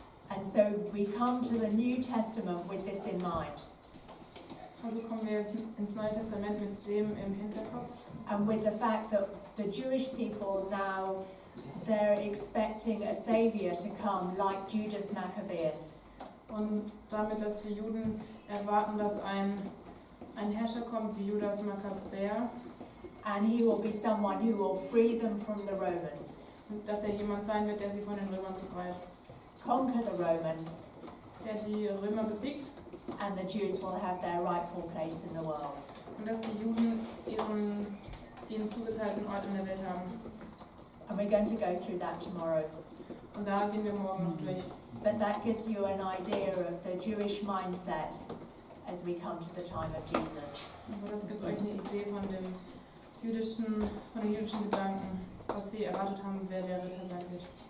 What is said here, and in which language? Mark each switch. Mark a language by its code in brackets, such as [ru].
[en] And so we come to the New Testament with this in mind. [de] Also kommen wir jetzt ins Neue Testament mit dem im Hinterkopf [en] And with the fact that the Jewish people now, they're expecting a saviour to come like Judas Maccabeus. [de] und damit, dass die Juden erwarten, dass ein Herrscher kommt wie Judas Makkabäer [en] And he will be someone who will free them from the Romans, [de] und dass jemand sein wird, der sie von den Römern befreit, [en] conquer the Romans, [de] der die Römer besiegt [en] and the Jews will have their rightful place in the world. [de] und dass die Juden ihren zugeteilten Ort in der Welt haben. [en] And we're going to go through that tomorrow. [de] Und da gehen wir morgen noch durch. [en] But that gives you an idea of the Jewish mindset as we come to the time of Jesus. [de] Also das gibt euch eine Idee von den jüdischen Gedanken, was sie erwartet haben, wer der Ritter sein wird.